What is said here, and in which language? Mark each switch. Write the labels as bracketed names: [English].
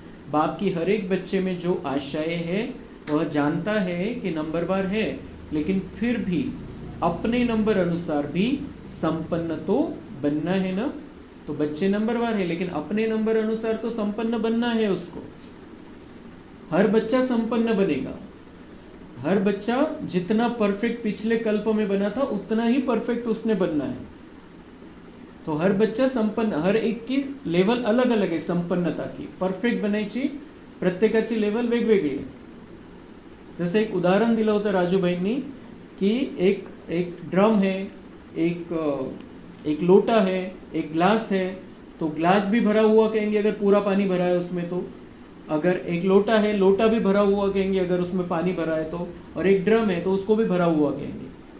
[Hindi] बाप की हर एक बच्चे में जो आशाएं हैं, वह जानता है कि नंबरवार है, लेकिन फिर भी अपने नंबर अनुसार भी संपन्न तो बनना है ना। तो बच्चे नंबरवार है, लेकिन अपने नंबर अनुसार तो संपन्न बनना है उसको। हर बच्चा संपन्न बनेगा। हर बच्चा जितना परफेक्ट पिछले कल्प में बना था, उतना ही परफेक्ट उसने बनना है। तो हर बच्चा संपन्न, हर एक की लेवल अलग अलग आहे संपन्नता की, [Marathi] परफेक्ट बनायची प्रत्येकाची लेवल वेगवेगळी आहे। जसं एक उदाहरण दिलं होतं राजूभाईंनी [Hindi] कि एक ड्रम है, एक लोटा है, एक ग्लास है, तो ग्लास भी भरा हुआ कहेंगे अगर पूरा पानी भरा है उसमें, तो अगर एक लोटा है, लोटा भी भरा हुआ कहेंगे अगर उसमें पानी भरा है तो, और एक ड्रम है तो उसको भी भरा हुआ कहेंगे।